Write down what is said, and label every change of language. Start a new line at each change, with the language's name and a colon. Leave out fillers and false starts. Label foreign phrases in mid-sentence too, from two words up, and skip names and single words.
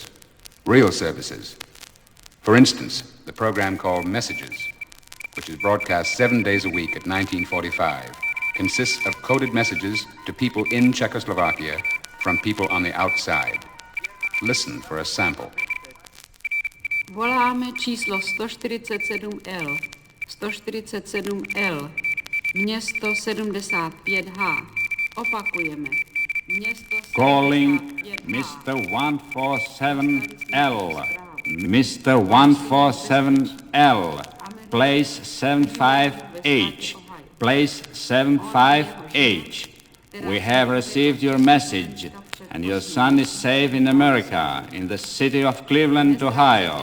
English: Real services. For instance, the program called Messages, which is broadcast 7 days a week at 1945, consists of coded messages to people in Czechoslovakia from people on the outside. Listen for a sample.
Czech: Voláme číslo 147L. 147L. Město 75H. Opakujeme. Město 75H.
English: Calling Mr. 147L. Mr. 147L. Place 75H. Place 75H. We have received your message. And your son is safe in America, in the city of Cleveland, Ohio.